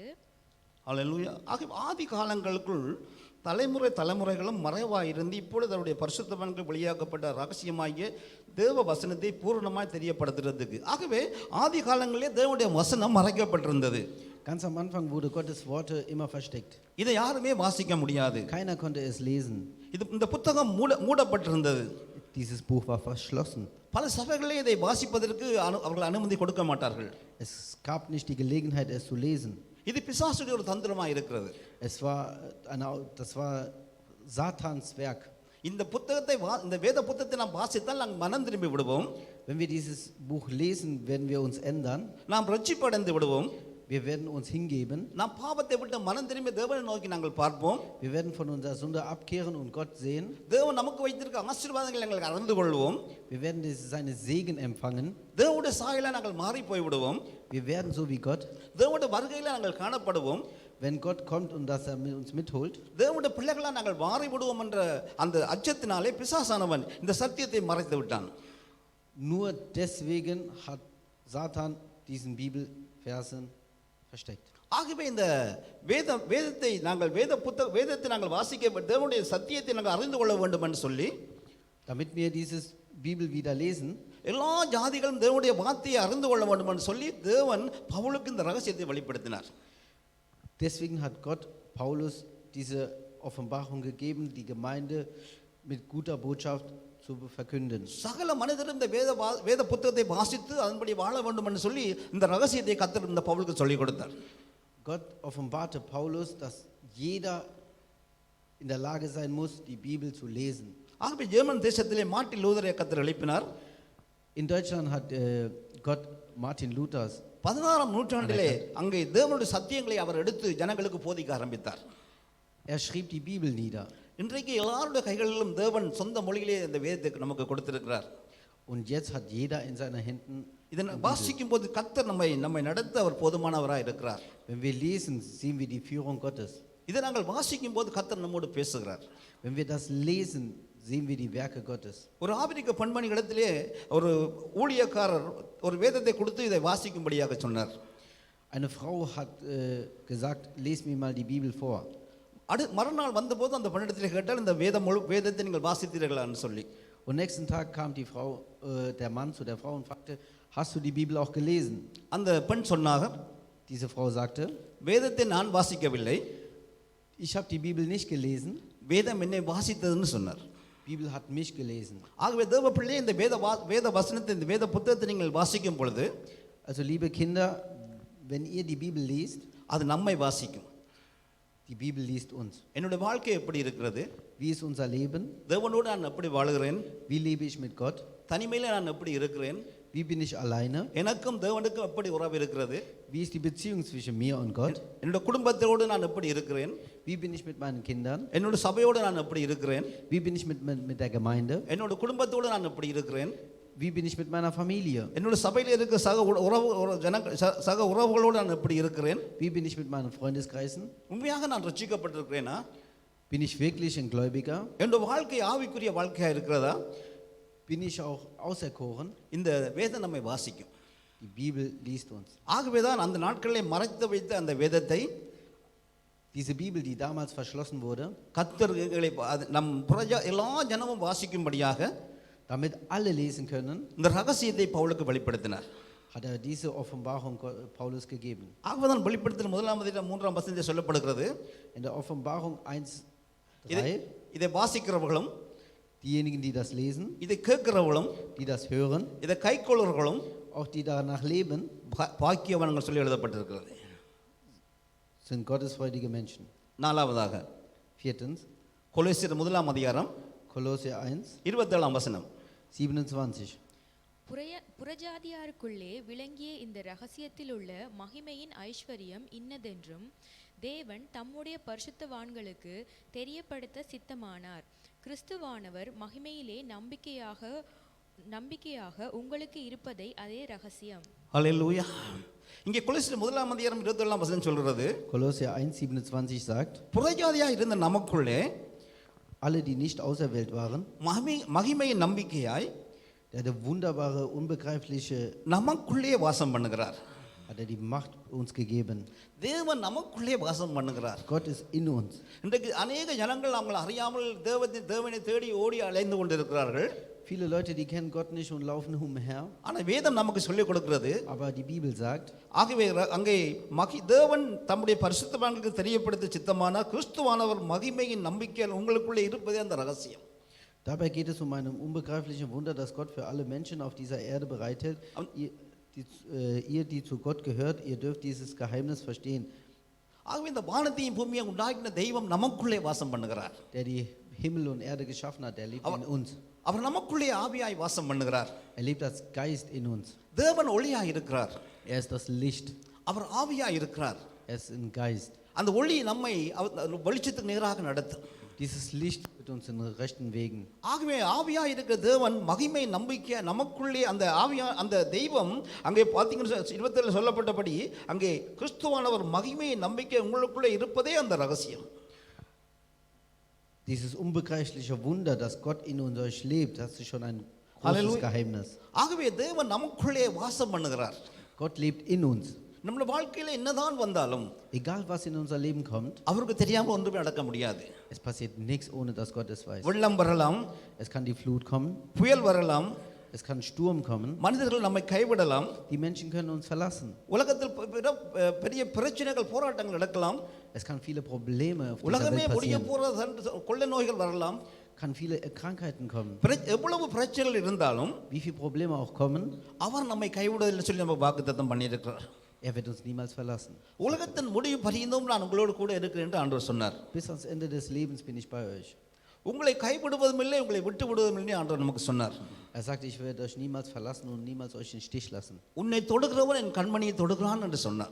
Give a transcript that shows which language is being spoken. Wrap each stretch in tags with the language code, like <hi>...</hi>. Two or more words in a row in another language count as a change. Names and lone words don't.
<ta>அல்லேலூயா. ஆகவே ஆதி காலங்களுக்குள் தலைமுறைகளும் மறைவாயிருந்து இப்பொழுது அவருடைய பரிசுத்தவான்கள் வெளியாக்கப்பட்ட ரகசியமாகிய தேவ வசனத்தை பூரணமாய் தெரியப்படுத்துறதுக்கு. ஆகவே ஆதி காலங்களிலே தேவனுடைய வசனம் மறைக்கப்பட்டிருந்தது.</ta> <de>Ganz am Anfang wurde Gottes Worte immer versteckt.</de> <ta>இதை யாருமே வாசிக்க முடியாது.</ta> <de>Keiner konnte es lesen.</de> <ta>இந்த புத்தகம் மூடப்பட்டிருந்தது.</ta> <de>Dieses Buch war verschlossen.</de> <ta>பல சபைகளிலே இதை வாசிப்பதற்கு அவர்கள் அனுமதி கொடுக்க மாட்டார்கள்.</ta> <de>Es gab nicht die Gelegenheit, es zu lesen.</de> <ta>இது பிசாசுடைய ஒரு தந்திரமாக இருக்கிறது.</ta> <de>Das war Satans Werk.</de> <ta>இந்த வேத புத்தகத்தை நாம் வாசித்தால் நாம் மனம் திரும்பி விடுவோம்.</ta> <de>Wenn wir dieses Buch lesen, werden wir uns ändern.</de> <ta>நாம் ரட்சிப்படைந்து விடுவோம்.</ta> <de>Wir werden uns hingeben.</de> <ta>நாம் பாவத்தை விட்டு மனம் திரும்பி தேவனை நோக்கி நாங்கள் பார்ப்போம்.</ta> <de>Wir werden von unserer Sünde abkehren und Gott sehen.</de> <ta>தேவன் நமக்கு வைத்திருக்க ஆசீர்வாதங்களை நாங்கள் அறிந்து கொள்வோம்.</ta> <de>Wir werden seine Segen empfangen.</de> <ta>தேவனுடைய சாயலாக நாங்கள் மாறி போய் விடுவோம்.</ta> <de>Wir werden so wie Gott.</de> <ta>தேவனுடைய வருகையில் நாங்கள் காணப்படுவோம்.</ta> <de>Wenn Gott kommt und dass er uns mitholt.</de> <ta>தேவனுடைய பிள்ளைகளாக நாங்கள் மாறி விடுவோம் என்ற அந்த அச்சத்தினாலே பிசாசானவன் இந்த சத்தியத்தை மறைத்து விட்டான்.</ta> <de>Nur deswegen hat Satan diesen Bibelversen versteckt.</de> <ta>ஆகவே இந்த வேதத்தை நாங்கள் வாசிக்க தேவனுடைய சத்தியத்தை நாங்கள் அறிந்து கொள்ள வேண்டும் என்று சொல்லி,</ta> <de>damit wir dieses Bibel wieder lesen,</de> <ta>எல்லா ஜாதிகளும் தேவனுடைய வார்த்தையை அறிந்து கொள்ள வேண்டும் என்று சொல்லி தேவன் பவுலுக்கு இந்த ரகசியத்தை வெளிப்படுத்தினார்.</ta> <de>Deswegen hat Gott Paulus diese Offenbarung gegeben, die Gemeinde mit guter Botschaft zu verkünden.</de> <ta>சகல மனிதரும் இந்த வேத புத்தகத்தை வாசித்து அதன்படி வாழ வேண்டும் என்று சொல்லி இந்த ரகசியத்தை கர்த்தர் இந்த பவுலுக்கு சொல்லிக் கொடுத்தார்.</ta> <de>Gott offenbarte Paulus, dass jeder in der Lage sein muss, die Bibel zu lesen.</de> <ta>ஆகவே ஜெர்மன் தேசத்திலே மார்ட்டின் லூதரை கர்த்தர் எழுப்பினார்.</ta> <de>In Deutschland hat Gott Martin Luthers</de> <ta>16ஆம் நூற்றாண்டிலே அங்கே தேவனுடைய சத்தியங்களை அவர் எடுத்து ஜனங்களுக்கு போதிக்க ஆரம்பித்தார்.</ta> <de>Er schrieb die Bibel nieder.</de> <ta>இன்றைக்கு எல்லாருடைய கைகளிலும் தேவன் சொந்த மொழியிலே இந்த வேதத்தை நமக்கு கொடுத்திருக்கிறார்.</ta> <de>Und jetzt hat jeder in seinen Händen.</de> <ta>இதை வாசிக்கும் போது கர்த்தர் நம்மை நடத்த அவர் போதுமானவராக இருக்கிறார்.</ta> <de>Wenn wir lesen, sehen wir die Führung Gottes.</de> <ta>இதை நாங்கள் வாசிக்கும் போது கர்த்தர் நம்மோடு பேசுகிறார்.</ta> <de>Wenn wir das lesen, sehen wir die Werke Gottes.</de> <ta>ஒரு ஆபிரிக்க பெண்மணி இடத்திலே ஒரு ஊழியக்காரர் ஒரு வேதத்தை கொடுத்து இதை வாசிக்கும்படியாக சொன்னார்.</ta> <de>Eine Frau hat gesagt, les mir mal die Bibel vor.</de> <ta>மறுநாள் வந்தபோது அந்த பெண்ணிடத்தில் கேட்டால் இந்த வேதத்தை நீங்கள் வாசித்தீர்களான்னு சொல்லி.</ta> <de>Und nächsten Tag kam der Mann zu der Frau und fragte, hast du die Bibel auch gelesen?</de> <ta>அந்த பெண் சொன்னாங்க,</ta> <de>Diese Frau sagte,</de> <ta>வேதத்தை நான் வாசிக்கவில்லை,</ta> <de>ich habe die Bibel nicht gelesen,</de> <ta>வேதம் என்னை வாசித்ததுன்னு சொன்னார்.</ta> <de>die Bibel hat mich gelesen.</de> <ta>ஆகவே தேவ பிள்ளை இந்த வேத வசனத்தை இந்த வேத புத்தகத்தை நீங்கள் வாசிக்கும் பொழுது</ta> <de>Also liebe Kinder, wenn ihr die Bibel liest,</de> <ta>அது நம்மை வாசிக்கும்.</ta> <de>die Bibel liest uns.</de> <ta>என்னுடைய வாழ்க்கை எப்படி இருக்கிறது,</ta> <de>Wie ist unser Leben?</de> <ta>தேவனோடு நான் எப்படி வாழுகிறேன்,</ta> <de>Wie lebe ich mit Gott?</de> <ta>தனிமையில் நான் எப்படி இருக்கிறேன்,</ta> <de>Wie bin ich alleine?</de> <ta>எனக்கும் தேவனுக்கும் எப்படி உறவு இருக்கிறது,</ta> <de>Wie ist die Beziehung zwischen mir und Gott?</de> <ta>என்னுடைய குடும்பத்தோடு நான் எப்படி இருக்கிறேன்,</ta> <de>Wie bin ich mit meinen Kindern?</de> <ta>என்னோட சபையோடு நான் எப்படி இருக்கிறேன்,</ta> <de>Wie bin ich mit der Gemeinde?</de> <ta>என்னோட குடும்பத்தோடு நான் எப்படி இருக்கிறேன்,</ta> <de>Wie bin ich mit meiner Familie?</de> <ta>என்னோட சபையில் இருக்க சக உறவுகளோடு நான் எப்படி இருக்கிறேன்,</ta> <de>Wie bin ich mit meinen Freundeskreisen?</de> <ta>உண்மையாக நான் ரட்சிக்கப்பட்டிருக்கிறேனா,</ta> <de>Bin ich wirklich ein Gläubiger?</de> <ta>என்னோட வாழ்க்கை ஆவிக்குரிய வாழ்க்கையாக இருக்கிறதா,</ta> <de>Bin ich auch auserkoren?</de> <ta>இந்த வேதம் நம்மை வாசிக்கும்.</ta> <de>Die Bibel liest uns.</de> <ta>ஆகவே தான் அந்த நாட்களிலே மறைத்து வைத்த அந்த வேதத்தை</ta> <de>Diese Bibel, die damals verschlossen wurde,</de> <ta>கர்த்தர்களை நம் எல்லா ஜனமும் வாசிக்கும்படியாக</ta> <de>damit alle lesen können,</de> <ta>இந்த ரகசியத்தை பவுலுக்கு வெளிப்படுத்தினார்.</ta> <de>hat diese Offenbarung Paulus gegeben.</de> <ta>ஆகவே தான் வெளிப்படுத்தின 1 வசனத்தில் சொல்லப்படுகிறது,</ta> <de>In der Offenbarung 1,3,</de> <ta>இதை வாசிக்கிறவர்களும்</ta> <de>diejenigen, die das lesen,</de> <ta>இதை கேட்கிறவர்களும்</ta> <de>die das hören,</de> <ta>இதை கைக்கொள்ளுறவர்களும்</ta> <de>auch die danach leben,</de> <ta>பாக்கியவான்கள் சொல்லி எழுதப்பட்டிருக்கிறது.</ta> <de>sind gottesfreudige Menschen.</de> <ta>நாலாவதாக</ta> <de>Viertens,</de> <ta>கொலோசியர் 1</ta> <de>Kolosser 1,</de> <ta>27 வசனம்.</ta> <de>27.</de> <ta>புறஜாதியாருக்குள்ளே விளங்கிய இந்த இரகசியத்தில் உள்ள மகிமையின் ஐஸ்வர்யம் இன்னதென்றும் தேவன் தம்முடைய பரிசுத்தவான்களுக்கு தெரியப்படுத்த சித்தமானார். கிறிஸ்துவானவர் மகிமையிலே நம்பிக்கையாக உங்களுக்கு இருப்பதை அதே ரகசியம். ஹல்லேலூயா. இங்கே கொலோசியர் 1 27 வசனம் சொல்கிறது,</ta> <de>Kolosser 1, 27 sagt,</de> <ta>புறஜாதியாக இருந்த நமக்குள்ளே</ta> <de>alle, die nicht auserwählt waren,</de> <ta>மகிமையின் நம்பிக்கையாய்</ta> <de>der wunderbare, unbegreifliche,</de> <ta>நமக்குள்ளே வாசம் பண்ணுகிறார்.</ta> <de>hat die Macht uns gegeben.</de> <ta>தேவன் நமக்குள்ளே வாசம் பண்ணுகிறார்.</ta> <de>Gott ist in uns.</de> <ta>இன்றைக்கு அநேக ஜனங்கள் அவங்களை அறியாமல் தேவனை தேடி ஓடி அலைந்து கொண்டிருக்கிறார்கள்.</ta> <de>Viele Leute, die kennen Gott nicht und laufen umher.</de> <ta>ஆனால் வேதம் நமக்கு சொல்லிக் கொடுக்கிறது,</ta> <de>Aber die Bibel sagt,</de> <ta>ஆகவே அங்கே தேவன் தம்முடைய பரிசுத்தவான்களுக்கு தெரியப்படுத்த சித்தமான கிறிஸ்துவானவர் மகிமையின் நம்பிக்கையில் உங்களுக்குள்ளே இருப்பதே அந்த ரகசியம்.</ta> <de>dabei geht es um ein unbegreifliches Wunder, das Gott für alle Menschen auf dieser Erde bereithält. Ihr, die zu Gott gehört, ihr dürft dieses Geheimnis verstehen.</de> <ta>ஆகவே இந்த வானத்தையும் பூமியை உண்டாக்கின தெய்வம் நமக்குள்ளே வாசம் பண்ணுகிறார்.</ta> <de>Der die Himmel und Erde geschaffen hat, der lebt in uns.</de> <ta>அவர் நமக்குள்ளே ஆவியாய் வாசம் பண்ணுகிறார்.</ta> <de>Lebt als Geist in uns.</de> <ta>தேவன் ஒளியாய் இருக்கிறார்.</ta> <de>Ist das Licht.</de> <ta>அவர் ஆவியாய் இருக்கிறார்.</ta> <de>Ist ein Geist.</de> <ta>அந்த ஒளி நம்மை வெளிச்சத்துக்கு நேராக நடத்தும்.</ta> <de>Dieses Licht führt uns in rechten Wegen.</de> <ta>ஆகவே ஆவியாய் இருக்கிற தேவன் மகிமை நம்பிக்கை நமக்குள்ளே அந்த தெய்வம் அங்கே பார்த்தீங்கன்னா 27 சொல்லப்பட்டபடி அங்கே கிறிஸ்துவானவர் மகிமை நம்பிக்கை உங்களுக்குள்ளே இருப்பதே அந்த ரகசியம்.</ta> <de>Dieses unbegreifliche Wunder, dass Gott in uns lebt, das ist schon ein großes Geheimnis.</de> <ta>ஆகவே தேவன் நமக்குள்ளே வாசம் பண்ணுகிறார்.</ta> <de>Gott lebt in uns.</de> <ta>நம்முடைய வாழ்க்கையில என்னதான் வந்தாலும்</ta> <de>Egal was in unser Leben kommt,</de> <ta>அவருக்கு தெரியாம ஒன்றுமே நடக்க முடியாது.</ta> <de>es passiert nichts, ohne dass Gott es weiß.</de> <ta>வெள்ளம் வரலாம்,</ta> <de>Es kann die Flut kommen,</de> <ta>புயல் வரலாம்,</ta> <de>es kann Sturm kommen,</de> <ta>மனிதர்கள் நம்மை கைவிடலாம்,</ta> <de>die Menschen können uns verlassen.</de> <ta>உலகத்தில் பெரிய பிரச்சனைகள் போராட்டங்கள் நடக்கலாம்,</ta> <de>Es kann viele Probleme auf dieser</de> <ta>உலகமே</ta> <de>Welt</de> <ta>முடிய</ta> <de>passieren,</de> <ta>போற கொள்ளை நோய்கள் வரலாம்,</ta> <de>kann viele Krankheiten kommen.</de> <ta>எவ்வளவு பிரச்சனைகள் இருந்தாலும்</ta> <de>Wie viele Probleme auch kommen,</de> <ta>அவர் நம்மை கைவிடுவதில்லை சொல்லி நம்ம வாக்குத்தத்தம் பண்ணியிருக்கிறார்.</ta> <de>wird uns niemals verlassen.</de> <ta>உலகத்தின் முடிவு பரியந்தம் நான் உங்களோடு கூட இருக்கிறேன் என்று ஆண்டவர் சொன்னார்.</ta> <de>Bis ans Ende des Lebens bin ich bei euch.</de> <ta>உங்களை கைவிடுவதும் இல்லை, உங்களை விட்டு விடுவதும் இல்லை ஆண்டவர் நமக்கு சொன்னார்.</ta> <de>sagt, ich werde euch niemals verlassen und niemals euch in den Stich lassen.</de> <ta>உன்னை தொடுகிறவன் என் கண்மணியை தொடுகிறான் என்று சொன்னார்.</ta>